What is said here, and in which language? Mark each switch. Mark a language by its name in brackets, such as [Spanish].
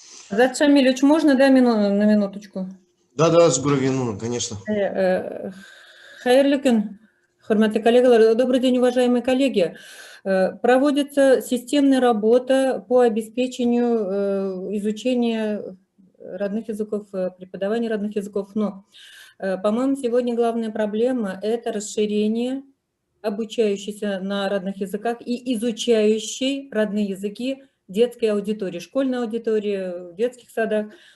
[Russian] Азат Шамилович, можно, да, на минуточку? Да, Сгурагин, конечно. [Tatar] Хайырлы көн, хөрмәтле коллегалар. [Russian] Добрый день, уважаемые коллеги. Проводится системная работа по обеспечению изучения родных языков, преподавания родных языков. Но, по-моему, сегодня главная проблема – это расширение обучающейся на родных языках и изучающей родные языки детской аудитории, школьной аудитории, в детских садах.